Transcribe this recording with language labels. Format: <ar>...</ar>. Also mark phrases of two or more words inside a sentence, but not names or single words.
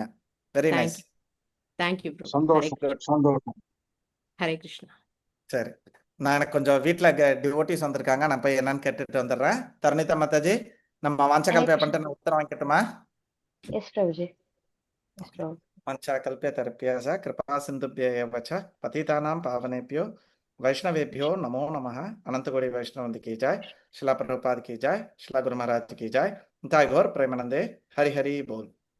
<en>very nice. thank you bro. ஹரே</en> <ta>சந்தோஷம் கிருஷ்ணா. சந்தோஷம். ஹரே கிருஷ்ணா. சரி, நான் எனக்கு கொஞ்சம் வீட்டுல டிவோட்டிஸ் வந்திருக்காங்க, நான் போய் என்னன்னு கேட்டுட்டு வந்துடுறேன். தருணிதா மாதாஜி, நம்ம ஹரே வாஞ்சகல்பே கிருஷ்ணா. பண்ணிட்டு நான் உத்தரம் வாங்கிட்டுமா? எஸ் பிரபுஜி. எஸ் பிரபு.</ta> <sa>वाञ्छाकल्पे तर्भ्यः कृपा सिन्धुभ्यः एव च पतितानां पावनेभ्यो वैष्णवेभ्यो नमो नमः।</sa> <hi>अनंतकोटि वैष्णव की जय, शिला प्रभुपाद की जय, शिला गुरु महाराज की जय। जय गौर प्रेमानंदे। हरि हरि बोल।</hi>